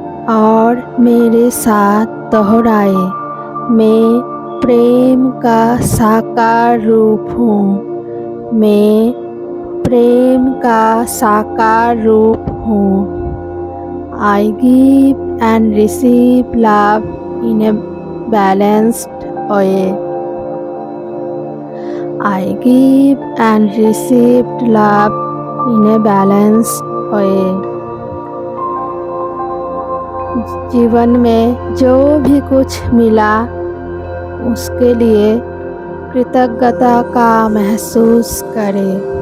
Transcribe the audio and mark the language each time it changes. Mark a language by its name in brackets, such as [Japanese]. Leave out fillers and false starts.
[Hindi] और मेरे साथ दोहराए, मैं प्रेम का साकार रूप हूँ। मैं प्रेम का साकार रूप हूँ। [English] I give and receive love in a balanced way. I give and receive love in a balanced way. [Hindi] जीवन में जो भी कुछ मिला उसके लिए कृतज्ञता का महसूस करें।